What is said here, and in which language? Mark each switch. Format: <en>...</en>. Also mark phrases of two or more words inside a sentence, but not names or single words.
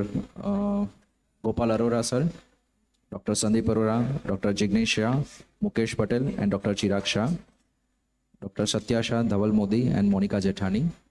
<en>Gopal Arora sir, Dr. Sandeep Arora, Dr. Jignesh Shah, Mukesh Patel, and Dr. Chirag Shah, Dr. Satya Shah, Dhaval Modi, and Monica Jethani.</en>